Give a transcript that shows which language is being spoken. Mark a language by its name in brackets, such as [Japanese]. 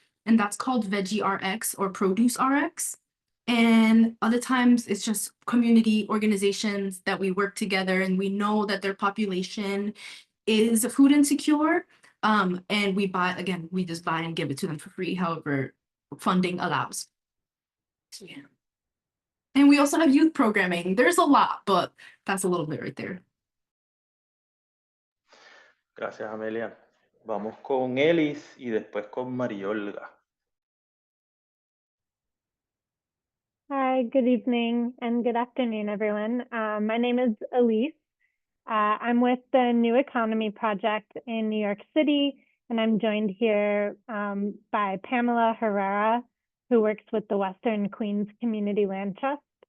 [English] And that's called Veggie RX or Produce RX. And other times it's just community organizations that we work together and we know that their population is food insecure. And we just buy and give it to them for free, however funding allows. So, yeah. And we also have youth programming. There's a lot, but that's a little bit right there. [Spanish] Gracias, Amelia. Vamos con Elis y después con Mariolga. [English] Hi, good evening and good afternoon, everyone. My name is Elise. I'm with the New Economy Project in New York City, and I'm joined here by Pamela Herrera, who works with the Western Queens Community Land Trust.